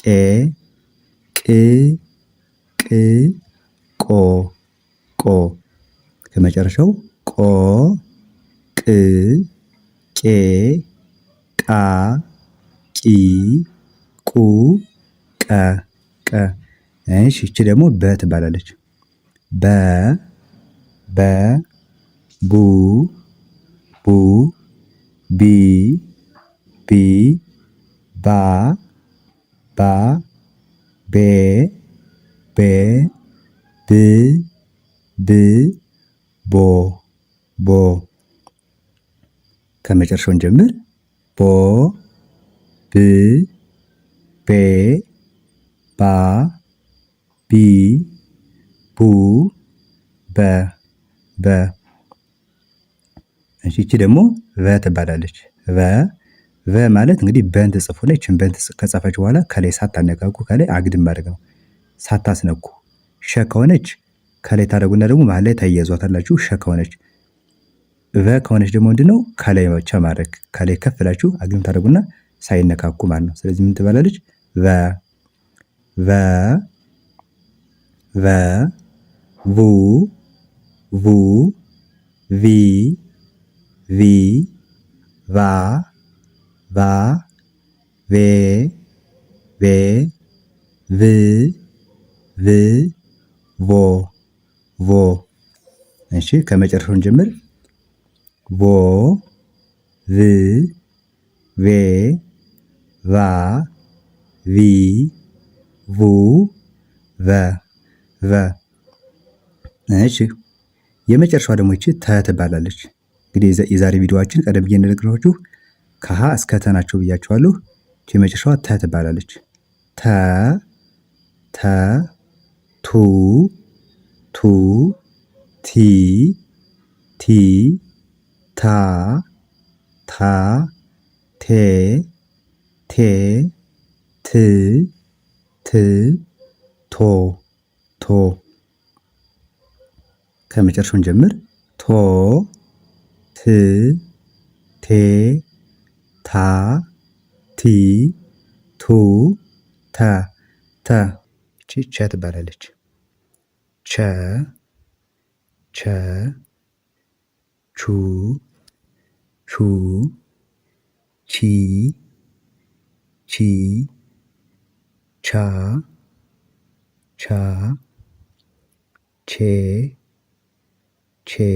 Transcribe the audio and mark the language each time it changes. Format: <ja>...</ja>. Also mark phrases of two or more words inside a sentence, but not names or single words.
<am>ቅ ቅ ቆ ቆ ከመጨረሻው ቆ ቅ ቄ ቃ ቂ ቁ ቀ ቀ እሺ ይቺ ደግሞ በ ትባላለች። በ በ ቡ ቡ ቢ ቢ ባ ባ ቤ ቤ ብ ብ ቦ ቦ ከመጨረሻውን ጀምር ቦ ብ ቤ ባ ቢ ቡ በ በ እሺ ይቺ ደግሞ ቨ ትባላለች። ቨ ማለት እንግዲህ በን ተጽፎ ላይ እቺን በን ከጻፋችሁ በኋላ ከላይ ሳታነካኩ ከላይ አግድም ማድረግ ነው። ሳታስነኩ ሸ ከሆነች ከላይ ታደርጉና ደግሞ መሃል ላይ ታያይዟታላችሁ። ሸ ከሆነች ቨ ከሆነች ደግሞ ምንድነው ከላይ ብቻ ማድረግ ከላይ ከፍ ብላችሁ አግድም ታደርጉና ሳይነካኩ ማለት ነው። ስለዚህ ምን ትባላለች? ቨ ቨ ቨ ቡ ቡ ቪ ቪ ቫ ቫ ቫ ቬ ቬ ቭ ቭ ቮ ቮ። እሺ ከመጨረሻውን ጀምር። ቮ ቭ ቬ ቫ ቪ ቡ ቨ ቨ። እሺ የመጨረሻዋ ደግሞ ይቺ ተ ትባላለች። እንግዲህ የዛሬ ቪዲዮአችን ቀደም ብዬ እንደነገርኳችሁ ከሀ እስከ ተ ናቸው ብያችኋለሁ። ይቺ የመጨረሻዋ ተ ትባላለች። ተ ተ ቱ ቱ ቲ ቲ ታ ታ ቴ ቴ ት ት ቶ ቶ። ከመጨረሻውን ጀምር። ቶ ት ቴ ታ ቲ ቱ ተ ተ። ይቺ ቸ ትባላለች። ቸ ቸ ቹ ቹ ቺ ቺ ቻ ቻ ቼ ቼ</am>